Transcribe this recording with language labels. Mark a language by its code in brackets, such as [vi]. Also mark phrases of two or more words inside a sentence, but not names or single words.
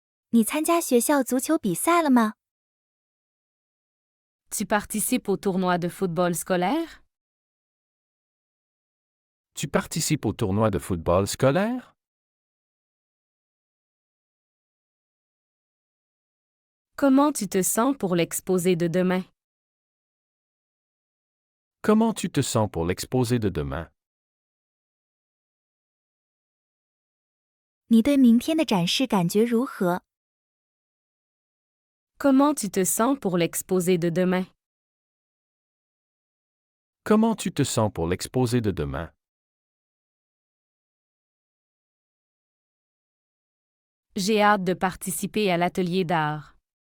[zh] 你参加学校足球比赛了吗？ [fr] Tu participes au tournoi de football scolaire? Tu participes au tournoi de football scolaire? Comment tu te sens pour l'exposé de demain? Comment tu te sens pour l'exposé de demain? [zh] 你对明天的展示感觉如何？ [fr] Comment tu te sens pour l'exposé de demain? Comment tu te sens pour l'exposé de demain? J'ai hâte de participer à l'atelier d'art.